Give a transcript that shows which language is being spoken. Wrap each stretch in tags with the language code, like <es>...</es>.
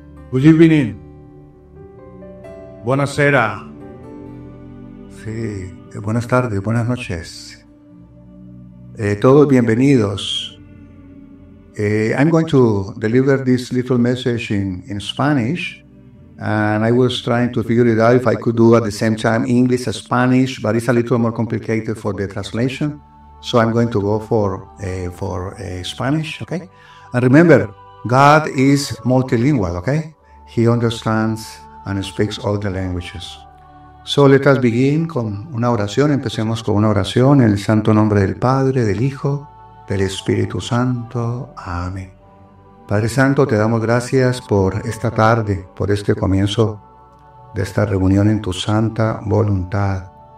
<en>Good evening.</en> <it>Buonasera.</it> <es>Sí, buenas tardes, buenas noches. Todos bienvenidos.</es> <en>I'm going to deliver this little message in Spanish, and I was trying to figure it out if I could do at the same time English and Spanish, but it's a little more complicated for the translation. So I'm going to go for Spanish, okay? And remember, God is multilingual, okay? He understands and speaks all the languages. So let us begin</en> <es>con una oración. Empecemos con una oración en el santo nombre del Padre, del Hijo, del Espíritu Santo. Amén. Padre Santo, te damos gracias por esta tarde, por este comienzo de esta reunión en tu santa voluntad.</es>